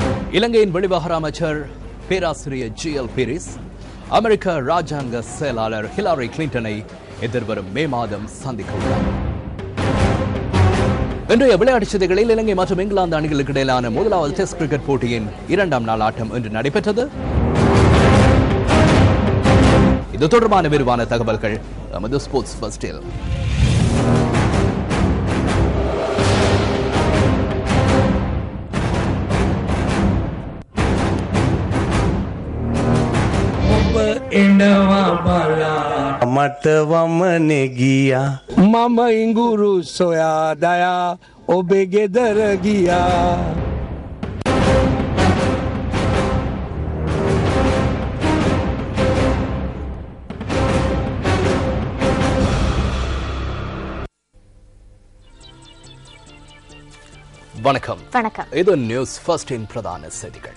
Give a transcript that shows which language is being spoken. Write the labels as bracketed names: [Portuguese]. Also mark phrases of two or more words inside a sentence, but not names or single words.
[Tamil] இலங்கையின் வெளிவிவகார அமைச்சர் பேராசிரியர் ஜி.எல். பீரிஸ் அமெரிக்க ராஜாங்க செயலாளர் ஹிலாரி கிளின்டனை எதிர்வரும் மே மாதம் சந்திக்க உள்ளார். இன்றைய விளையாட்டுச் செய்திகளில் இலங்கை மற்றும் இங்கிலாந்து அணிகளுக்கு இடையிலான முதலாவது டெஸ்ட் கிரிக்கெட் போட்டியின் 2ஆம் நாள் ஆட்டம் இன்று நடைபெற்றது. இது தொடர்பான விரிவான தகவல்கள் நமது ஸ்போர்ட்ஸ் ஃபர்ஸ்டில். [Sinhala] මට වමනේ ගියා මම ඉඟුරු සොයා දයා ඔබේ ගෙදර ගියා. [Tamil] வணக்கம். இது நியூஸ் ஃபர்ஸ்டின் பிரதான செய்திகள்.